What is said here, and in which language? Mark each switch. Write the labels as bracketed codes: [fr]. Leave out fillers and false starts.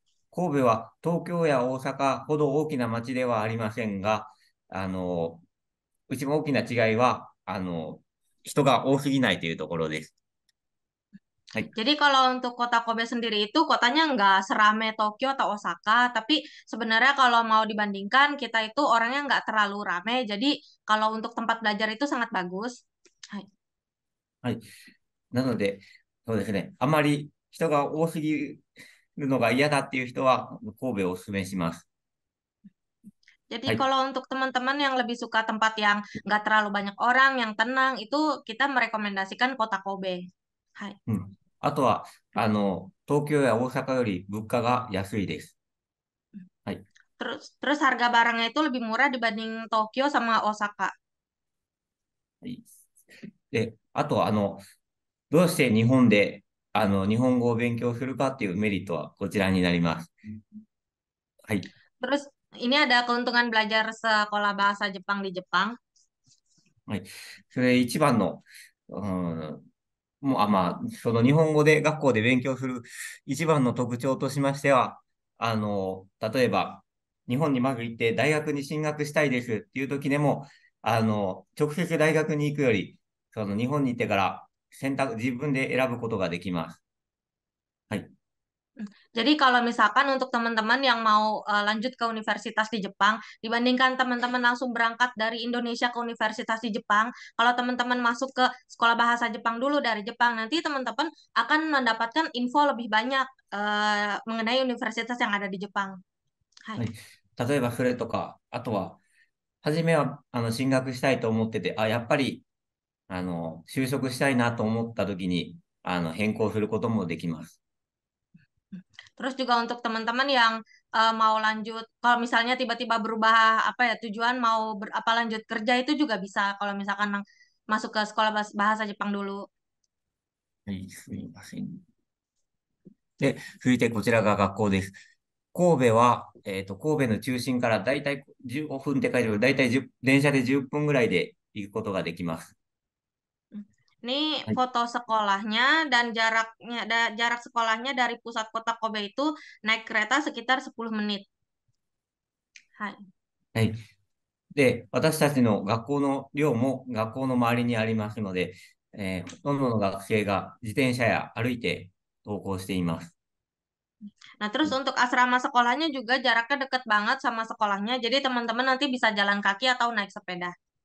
[ja] 神戸は東京や大阪ほど大きな町ではありませんが、あの、一番大きな違いは、人が多すぎないというところです。はい。 [id] Jadi kalau untuk kota Kobe sendiri itu kotanya nggak serame Tokyo atau Osaka, tapi sebenarnya kalau mau dibandingkan kita itu orangnya nggak terlalu rame. Jadi kalau untuk tempat belajar itu sangat bagus. [ja] Hai. はい。なので、そうですね。あまり人が多すぎるのが嫌だっていう人は、神戸をお勧めします。 [id] Jadi [ja] はい。 [id] kalau untuk teman-teman yang lebih suka tempat yang nggak terlalu banyak orang, yang tenang, itu kita merekomendasikan kota Kobe. [ja] Hai. うん。あとは、東京や大阪より物価が安いです。はい。 [id] Terus harga barangnya itu lebih murah dibanding Tokyo sama Osaka. [ja] はい。で、あとは、どうして日本で、日本語を勉強するかっていうメリットはこちらになります。はい。 [id] Terus ini ada keuntungan belajar sekolah bahasa Jepang di Jepang. [ja] はい。それ一番の、うん、もう、まあ、その日本語で学校で勉強する一番の特徴としましては、例えば、日本にまず行って大学に進学したいですっていう時でも、直接大学に行くより、その日本に行ってから自分で選ぶことができます。はい。 [id] Jadi kalau misalkan untuk teman-teman yang mau lanjut ke universitas di Jepang, dibandingkan teman-teman langsung berangkat dari Indonesia ke universitas di Jepang, kalau teman-teman masuk ke sekolah bahasa Jepang dulu dari Jepang, nanti teman-teman akan mendapatkan info lebih banyak mengenai universitas yang ada di Jepang. [ja] Hai. はい。例えばそれとか、あとは、初めは、進学したいと思ってて、やっぱり、就職したいなと思った時に、変更することもできます。 [id] Terus juga untuk teman-teman yang mau lanjut, kalau misalnya tiba-tiba berubah apa ya tujuan mau apa lanjut kerja itu juga bisa kalau misalkan masuk ke sekolah bahasa Jepang dulu. [ja] はい、すみません。で、続いてこちらが学校です。神戸は、神戸の中心からだいたい15分って書いてある、だいたい10電車で10分ぐらいで行くことができます。 [id] Ini [ja] はい。 [id] foto sekolahnya dan jarak sekolahnya dari pusat kota Kobe itu naik kereta sekitar 10 menit. [ja] Hai. はい。で、私たちの学校の寮も学校の周りにありますので、ほとんどの学生が自転車や歩いて登校しています。 [id] Nah, terus untuk asrama sekolahnya juga jaraknya dekat banget sama sekolahnya, jadi teman-teman nanti bisa jalan kaki atau naik sepeda.